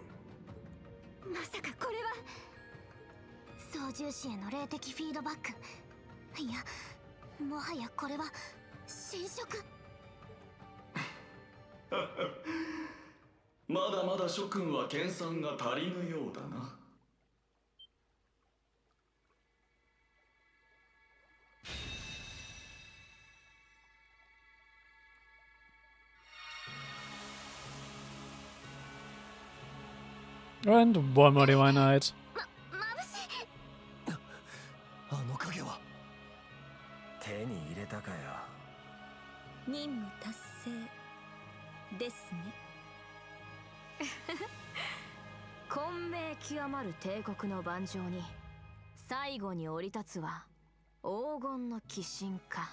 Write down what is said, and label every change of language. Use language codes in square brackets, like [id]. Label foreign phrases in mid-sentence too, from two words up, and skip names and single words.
[ja] まさかこれは操縦士への霊的フィードバック。いや、もはやこれは侵食。まだまだ諸君は研鑽が足りぬようだな。 [de] Und wollen wir die Einheit. [ja] 眩しい。あの影は。手に入れたかよ。任務達成ですね。混迷極まる帝国の盤上に最後に降り立つは黄金の鬼神か。